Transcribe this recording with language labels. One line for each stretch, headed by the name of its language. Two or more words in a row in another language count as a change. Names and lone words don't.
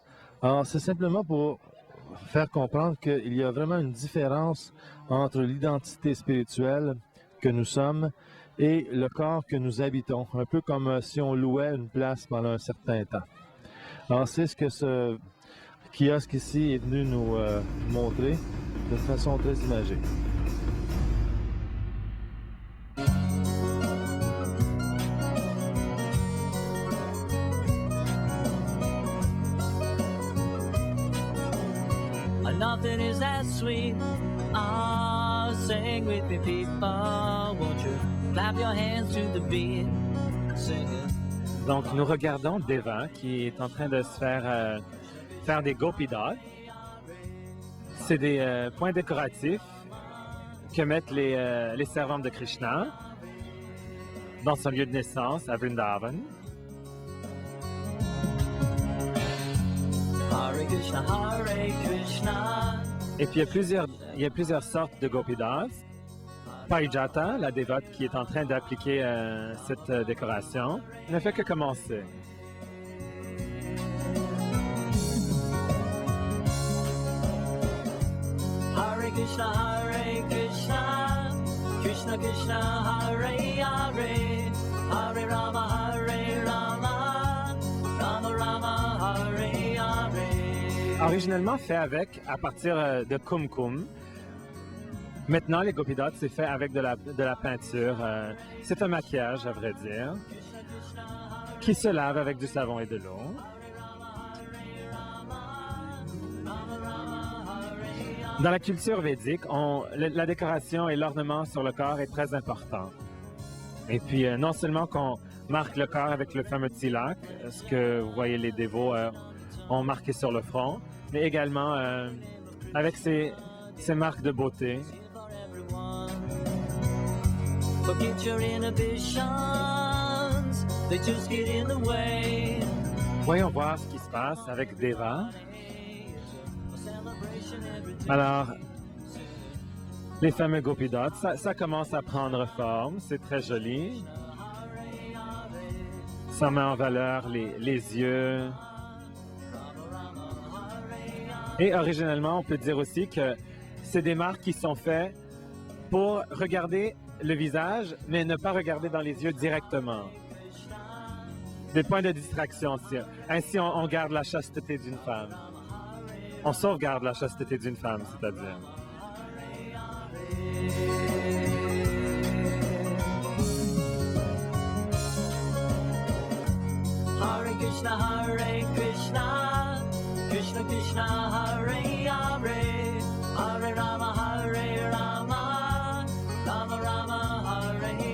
French: Alors, c'est simplement pour faire comprendre qu'il y a vraiment une différence entre l'identité spirituelle que nous sommes et le corps que nous habitons, un peu comme si on louait une place pendant un certain temps. Alors, c'est ce que ce kiosque ici est venu nous montrer d'une façon très imagée.
English: Nothing is as sweet. Ah, sing with me, people. Won't you clap your hands to the beat? Sing it.
French: Donc, nous regardons Deva qui est en train de se faire des gopi dogs. C'est des points décoratifs que mettent les servantes de Krishna dans son lieu de naissance à Vrindavan.
Sanskrit: Hare Krishna, Hare Krishna.
French: Et puis il y a plusieurs sortes de gopidas. Parijata, la dévote qui est en train d'appliquer cette décoration, ne fait que commencer.
Sanskrit: Hare Krishna, Hare Krishna. Krishna Krishna, Hare Hare. Hare Rama, Hare Rama. Rama Rama, Hare Hare.
French: Originellement fait à partir de kumkum. Maintenant, les gopidots, c'est fait avec de la peinture. C'est un maquillage, à vrai dire, qui se lave avec du savon et de l'eau. Dans la culture védique, la décoration et l'ornement sur le corps est très important. Et puis, non seulement qu'on marque le corps avec le fameux tilak, ce que vous voyez les dévots ont marqué sur le front, mais également avec ces marques de beauté.
English: Forget your inhibitions, they just get in the way.
French: Voyons voir ce qui se passe avec Deva. Alors, les fameux gopidots, ça commence à prendre forme, c'est très joli. Ça met en valeur les yeux. Et originellement, on peut dire aussi que c'est des marques qui sont faites pour regarder le visage, mais ne pas regarder dans les yeux directement. Des points de distraction. Ainsi, on garde la chasteté d'une femme. On sauvegarde la chasteté d'une femme, c'est-à-dire.
Sanskrit: Hare Krishna, Hare Krishna. Krishna Krishna, Hare Hare. Hare Rama, Hare Rama. Rama Rama, Hare